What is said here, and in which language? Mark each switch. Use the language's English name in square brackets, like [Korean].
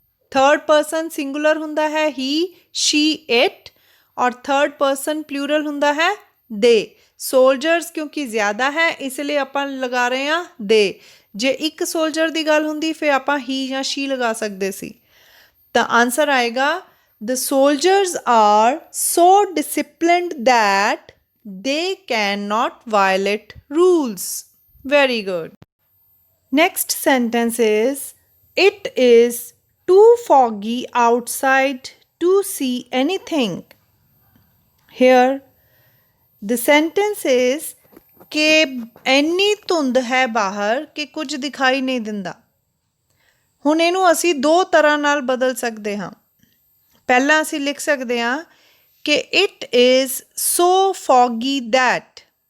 [Punjabi] Third person singular ਹੁੰਦਾ ਹੈ ਹੀ, Shri, it, ਔਰ ਥਰਡ ਪਰਸਨ ਪਲੂਰਲ ਹੁੰਦਾ ਹੈ ਦੇ। ਸੋਲਜਰਸ ਕਿਉਂਕਿ ਜ਼ਿਆਦਾ ਹੈ ਇਸ ਲਈ ਆਪਾਂ ਲਗਾ ਰਹੇ ਹਾਂ ਦੇ। ਜੇ ਇੱਕ ਸੋਲਜਰ ਦੀ ਗੱਲ ਹੁੰਦੀ ਫਿਰ ਆਪਾਂ ਹੀ ਜਾਂ ਸ਼ੀ ਲਗਾ ਸਕਦੇ ਸੀ। ਤਾਂ ਆਨਸਰ ਆਏਗਾ, [English] the soldiers are so disciplined that they cannot violate rules. Very good. Next sentence is, it is too foggy outside to see anything. Here the sentence is [Punjabi] ਕਿ ਇੰਨੀ ਧੁੰਦ ਹੈ ਬਾਹਰ ਕਿ ਕੁਝ ਦਿਖਾਈ ਨਹੀਂ ਦਿੰਦਾ। ਹੁਣ ਇਹਨੂੰ ਅਸੀਂ ਦੋ ਤਰ੍ਹਾਂ ਨਾਲ ਬਦਲ ਸਕਦੇ ਹਾਂ। ਪਹਿਲਾਂ ਅਸੀਂ ਲਿਖ ਸਕਦੇ ਹਾਂ ਕਿ [English] It is so foggy that.